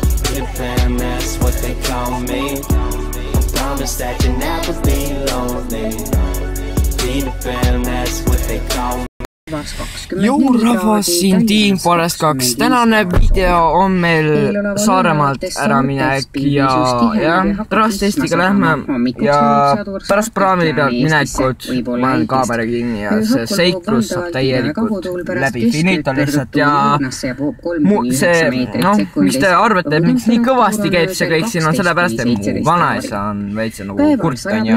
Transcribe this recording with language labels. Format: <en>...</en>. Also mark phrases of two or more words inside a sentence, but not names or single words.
<en>Peter Pan, that's what they call me. I promise that you'll never be lonely. Peter Pan, that's what they call me.</en> <et>Jõu rahvas, siin Team Forest 2. Tänane video on meil Saaremaalt äraminek ja trastestiga lähme ja pärast praamili pealt minekut ma olen kaamera kinni ja see seiklus saab täielikult läbi finito lihtsalt ja see, mis te arvate, et miks nii kõvasti käib see kõik siin on sellepärast, et mu vanaisa on veitsa nagu kurt on ju.</et>